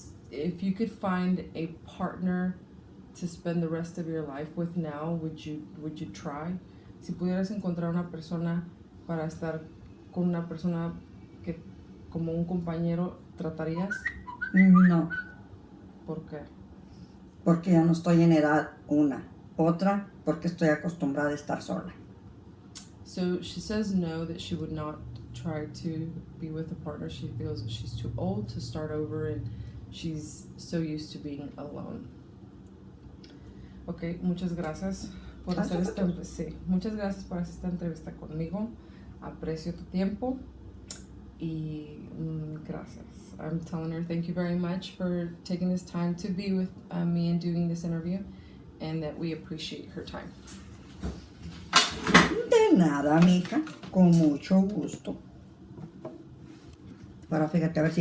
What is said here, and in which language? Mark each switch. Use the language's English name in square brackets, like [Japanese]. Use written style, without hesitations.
[English] If you could find a partner to spend the rest of your life with now, would you try? [Spanish] Si pudieras encontrar una persona para estar con una persona que como un compañero, ¿tratarías? No. ¿Por qué? Porque ya no estoy en edad, una. Otra, porque estoy acostumbrada a estar sola. [English] So she says no, that she would not try to be with a partner. She feels that she's too old to start over and she's so used to being alone. [Spanish] Ok, muchas gracias por hacer muchas gracias por hacer esta entrevista conmigo. Aprecio tu tiempo y gracias. [English] I'm telling her thank you very much for taking this time to be with me and doing this interview, and that we appreciate her time. [Spanish] De nada, mija, con mucho gusto. Pero fíjate a ver si